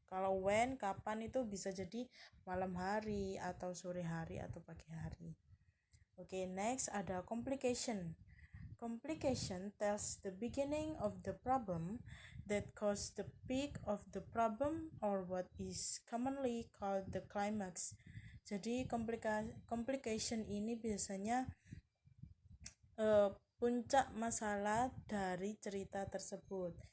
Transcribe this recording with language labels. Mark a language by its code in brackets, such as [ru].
[id] Kalau when, kapan, itu bisa jadi malam hari atau sore hari atau pagi hari. Oke, next ada complication. [en] Complication tells the beginning of the problem that caused the peak of the problem, or what is commonly called the climax. [id] Jadi complication ini biasanya puncak masalah dari cerita tersebut.